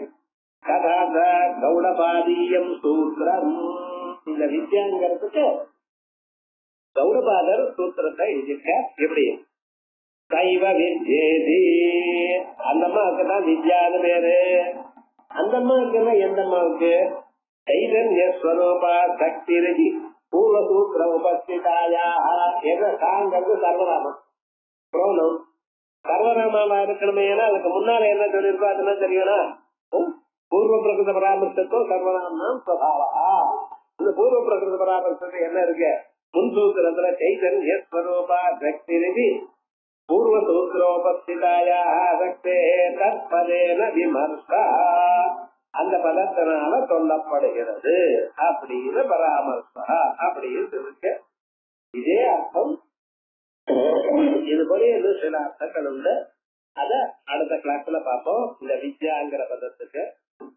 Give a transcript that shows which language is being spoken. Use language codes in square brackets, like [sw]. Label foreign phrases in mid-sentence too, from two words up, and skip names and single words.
[ta] கதாத கௌடபாதீயம் சூத்திரம். இந்த வித்யாங்கிறதுக்கு கௌடபாதர் சூத்திரத்தை எழுதிக்க. எப்படி? [sa] सैव विद्येति. [ta] அந்த அம்மாவுக்கு தான் வித்யான்னு பேரு. அந்த அம்மாவுக்குன்னா எந்த அம்மாவுக்கு? [sa] चैतन्यस्वरूपा शक्तिरपि पूर्वसूत्र उपस्थितायाः [ta] என்ற சாங்கிறது சர்வநாமம் புரோணம் சர்வநாமமா இருக்கணுமேனா அதுக்கு முன்னால என்ன சொல்லியிருக்கோ அதெல்லாம் தெரியணும் [sa] पूर्व प्रकृत परामर्शतो सर्वनाम स्वभावा [ta] இந்த பூர்வ பிரகிருத பராமர்சத்து என்ன இருக்கு முன் சூத்திரத்துல [sa] चैतन्यस्वरूपा शक्तिरपि पूर्वसूत्रोपस्थितायाः शक्तेः तत्पदेन विमर्शा [ta] அந்த பதத்தினால சொல்லப்படுகிறது அப்படின்னு பராமர்சா அப்படின்னு இருக்கு இதே அர்த்தம் இது போல இன்னும் சில அர்த்தங்கள் உண்டு அத அடுத்த கிளாஸ்ல பார்ப்போம் இந்த வித்யாங்கிற பதத்துக்கு